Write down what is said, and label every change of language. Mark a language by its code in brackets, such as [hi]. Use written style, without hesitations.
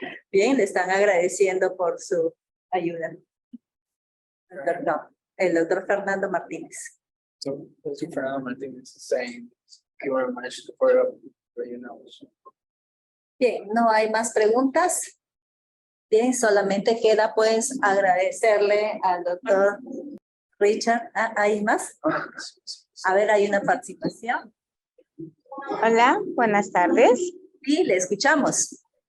[es] Bien, le están agradeciendo por su ayuda. El doctor Fernando Martínez. [en] So, Dr. Fernando Martínez is saying, you are managed to follow up for your knowledge. [es] Bien, no hay más preguntas. Bien, solamente queda pues agradecerle al doctor Richard. ¿Hay más? A ver, hay una participación. Hola, buenas tardes. Sí, le escuchamos.